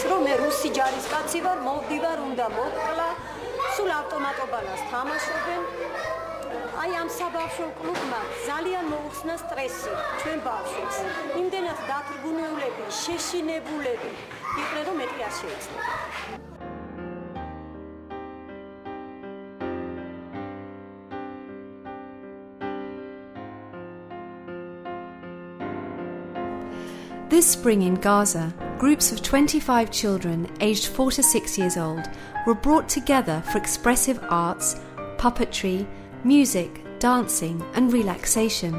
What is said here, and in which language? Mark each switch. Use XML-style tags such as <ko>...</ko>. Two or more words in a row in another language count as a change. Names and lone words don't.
<ka>რომ მე რუსი ჯარისკაცი ვარ, მოვდივარ, უნდა მოკლა, სულ ავტომატობანას თამაშობენ. აი ამ საბავშვო კლუბმა ძალიან მოუხსნა სტრესი ჩვენ ბავშვებს. იმდენად დათრგუნეულები, შეშინებულები იყვნენ, რომ მეტი არ შეეცდოდა.</ka> <en>This spring in Gaza, groups of 25 children aged 4 to 6 years old were brought together for expressive arts, puppetry, music, dancing and relaxation.</en>